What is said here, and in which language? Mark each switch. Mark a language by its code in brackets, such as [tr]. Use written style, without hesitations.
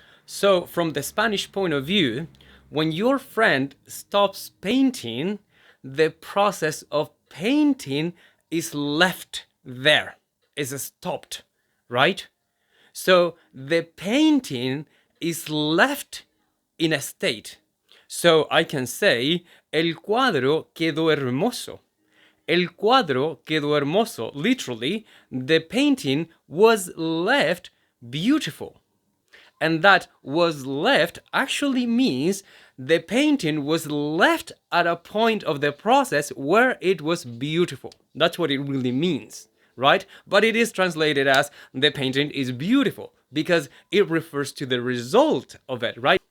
[en] So from the Spanish point of view, when your friend stops painting, the process of painting is left there, is stopped, right? So the painting is left in a state. So I can say, [es] el cuadro quedó hermoso. El cuadro quedó hermoso. [en] Literally, the painting was left beautiful. And that was left actually means the painting was left at a point of the process where it was beautiful. That's what it really means, right? But it is translated as the painting is beautiful because it refers to the result of it, right?